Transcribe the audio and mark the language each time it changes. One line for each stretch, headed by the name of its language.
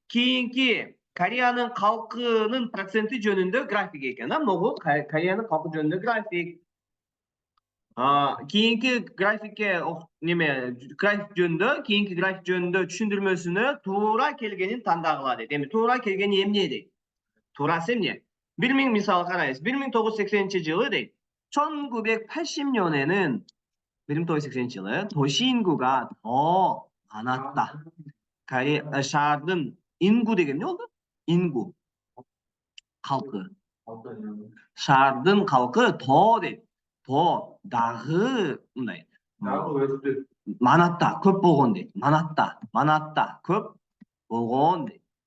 Kyrgyz: Кийинки Кореянын калкынын проценти жөнүндө график экен, могу Кореянын калкы жөнүндө график. Кийинки графикке график жөнүндө түшүндүрмөсүнө туура келгенин тандагыла дейт. Эми туура келгени эмне дейт? Туурасы эмне? Мисалы карайбыз. 1980-жылы дейт.
Korean: 1980년에는
Kyrgyz: 1980-жылы
Korean: 도시 인구가 더 많았다.
Kyrgyz: шаардын 인구 деген эмне болду? 인구. калкы. шаардын калкы 더 дейт. 더 дагы мындай. 많았다, көп болгон дейт. 많았다, көп болгон дейт.